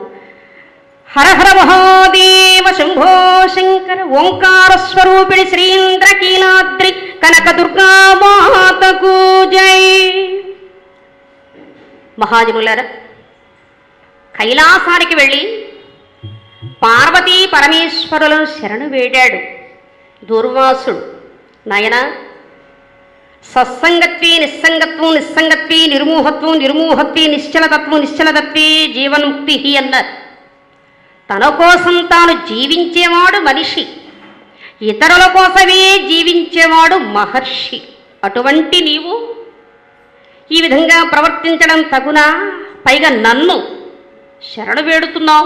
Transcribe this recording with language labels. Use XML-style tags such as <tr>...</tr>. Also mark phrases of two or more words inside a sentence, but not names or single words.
<te>హర హర మహాదేవ శంభో శంకర ఓంకార స్వరూపిణి శ్రీంద్రకీలాద్రి కనక దుర్గా మాతకు జై. మహాజనులారా, కైలాసానికి వెళ్ళి పార్వతీ పరమేశ్వరులను శరణు వేడాడు దూర్వాసుడు. నాయన,</te> <sa>సత్సంగత్వే నిస్సంగత్వం, నిస్సంగత్వే నిర్మోహత్వం, నిర్మోహత్వే నిశ్చలతత్వం, నిశ్చలతత్వే జీవన్ముక్తి అన్నారు.</sa> <te>తన కోసం తాను జీవించేవాడు మనిషి, ఇతరుల కోసమే జీవించేవాడు మహర్షి. అటువంటి నీవు ఈ విధంగా ప్రవర్తించడం తగునా? పైగా నన్ను శరణు వేడుతున్నావు.</te>